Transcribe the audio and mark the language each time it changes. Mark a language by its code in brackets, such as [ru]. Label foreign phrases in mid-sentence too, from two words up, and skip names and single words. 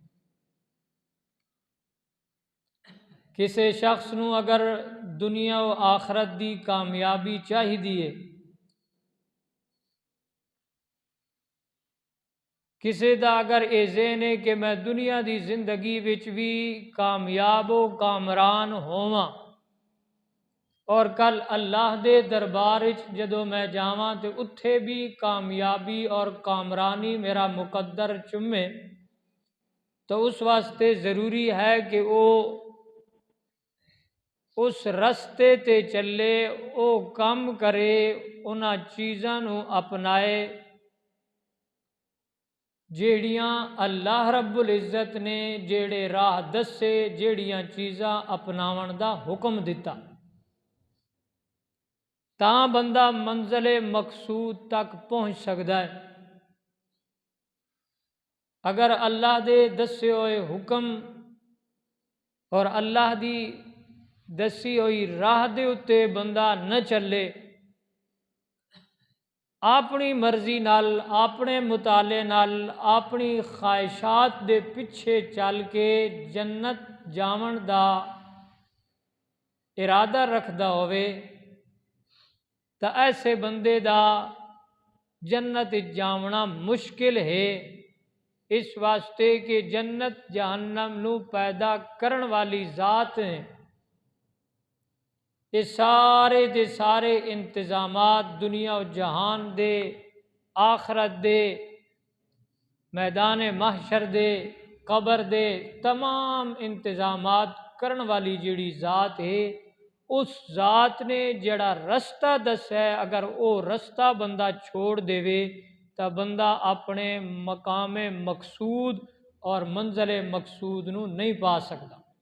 [pa] کسی شخص نو اگر دنیا و آخرت دی کامیابی چاہی دیے کسی دا اگر اے ذہن ہے کہ میں دنیا دی زندگی وچ بھی کامیاب و کامران ہوواں اور کل اللہ دے دربار جدو میں جاواں تے اتھے بھی کامیابی اور کامرانی میرا مقدر چومے تو اس واسطے ضروری ہے کہ وہ اس رستے تے چلے، او کم کرے، انہاں چیزاں نو اپنائے جیڑیاں اللہ رب العزت نے جیڑے راہ دسے، جیڑیاں چیزاں اپناون دا حکم دیتا، تاں بندہ منزل مقصود تک پہنچ سکتا ہے۔ اگر اللہ دے دسے ہوئے حکم اور اللہ دی دسی ہوئی راہ دے اتے بندہ نہ چلے، اپنی مرضی نال، اپنے مطالعے نال، اپنی خواہشات دے پیچھے چل کے جنت جاون دا ارادہ رکھدا ہوئے تا ایسے بندے دا جنت جاونا مشکل ہے، اس واسطے کہ جنت جہنم نو پیدا کرن والی ذات ہے۔ یہ سارے دے سارے انتظامات دنیا و جہان دے، آخرت دے، میدان محشر دے، قبر دے، تمام انتظامات کرن والی جڑی ذات ہے، اس ذات نے جڑا رستہ دس ہے، اگر وہ رستہ بندہ چھوڑ دے تو بندہ اپنے مقام مقصود اور منزل مقصود نو نہیں پا سکتا۔